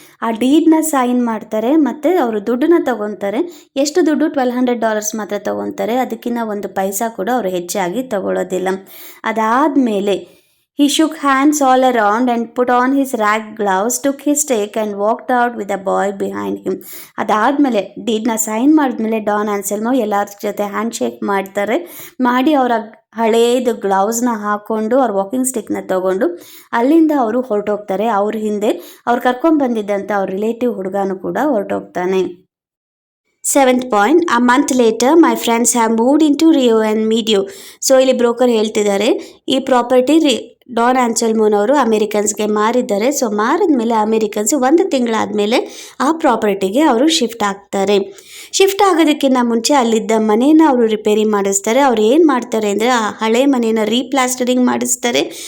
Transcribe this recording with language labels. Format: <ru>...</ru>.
<kn>ಆ ಡೀಡ್ನ ಸೈನ್ ಮಾಡ್ತಾರೆ ಮತ್ತು ಅವರು ದುಡ್ಡನ್ನ ತಗೊತಾರೆ. ಎಷ್ಟು ದುಡ್ಡು? $1,200 ಮಾತ್ರ ತಗೊತಾರೆ. ಅದಕ್ಕಿಂತ 1 ಪೈಸಾ ಕೂಡ ಅವರು ಹೆಚ್ಚಾಗಿ ತಗೊಳ್ಳೋದಿಲ್ಲ. ಅದಾದಮೇಲೆ</kn> <en>he shook hands all around and put on his rag gloves, took his stick and walked out with a boy behind him.</en> <kn>ಅದಾದಮೇಲೆ ಡೀಡ್ನ ಸೈನ್ ಮಾಡಿದ್ಮೇಲೆ ಡಾನ್ ಆನ್ಸೆಲ್ಮೋ ಎಲ್ಲರ ಜೊತೆ ಹ್ಯಾಂಡ್ ಶೇಕ್ ಮಾಡಿ ಅವರ ಹಳೇದು ಗ್ಲೌಸ್ನ ಹಾಕ್ಕೊಂಡು ಅವ್ರ ವಾಕಿಂಗ್ ಸ್ಟಿಕ್ನ ತೊಗೊಂಡು ಅಲ್ಲಿಂದ ಅವರು ಹೊರಟೋಗ್ತಾರೆ. ಅವ್ರ ಹಿಂದೆ ಅವ್ರು ಕರ್ಕೊಂಡ್ಬಂದಿದ್ದಂಥ ಅವ್ರ ರಿಲೇಟಿವ್ ಹುಡುಗನೂ ಕೂಡ ಹೊರಟೋಗ್ತಾನೆ.</kn> <en>7th point, a month later my friends have moved into Rio and Medio.</en> <kn>So ಇಲ್ಲಿ ಬ್ರೋಕರ್ ಹೇಳ್ತಿದ್ದಾರೆ ಈ ಪ್ರಾಪರ್ಟಿ ಡಾನ್ ಆನ್ಸೆಲ್ಮೋನವರು ಅಮೆರಿಕನ್ಸ್ಗೆ ಮಾರಿದ್ದಾರೆ. ಸೊ ಮಾರಿದ್ಮೇಲೆ ಅಮೆರಿಕನ್ಸ್ 1 ತಿಂಗಳಾದಮೇಲೆ ಆ ಪ್ರಾಪರ್ಟಿಗೆ ಅವರು ಶಿಫ್ಟ್ ಆಗ್ತಾರೆ. ಶಿಫ್ಟ್ ಆಗೋದಕ್ಕಿಂತ ಮುಂಚೆ ಅಲ್ಲಿದ್ದ ಮನೇನ ಅವರು ರಿಪೇರಿ ಮಾಡಿಸ್ತಾರೆ. ಅವ್ರು ಏನು ಮಾಡ್ತಾರೆ ಅಂದರೆ ಆ ಹಳೆ ಮನೇನ ರೀಪ್ಲಾಸ್ಟರಿಂಗ್ ಮಾಡಿಸ್ತಾರೆ.</kn>